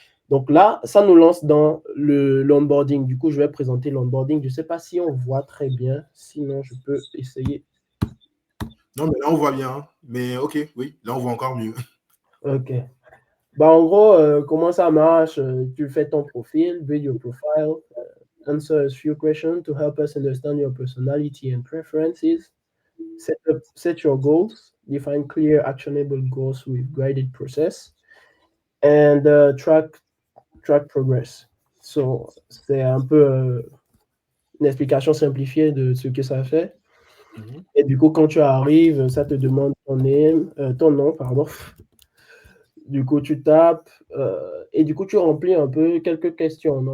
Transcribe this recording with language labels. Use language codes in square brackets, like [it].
[fr] Donc là, ça nous lance dans l'onboarding. Du coup, je vais présenter l'onboarding. Je ne sais pas si on voit très bien. Sinon, je peux essayer. Non, mais là, on voit bien. Hein. Mais OK, oui, là, on voit encore mieux. OK. Bah, en gros, comment ça marche? Tu fais ton profil, [en] build your profile, answer a few questions to help us understand your personality and preferences. Set your goals. Define clear, actionable goals with guided process. And track progress. [fr] So, c'est un peu une explication simplifiée de ce que ça fait. Et du coup, quand tu arrives, ça te demande ton nom, pardon. Du coup, tu tapes et du coup, tu remplis un peu quelques questions.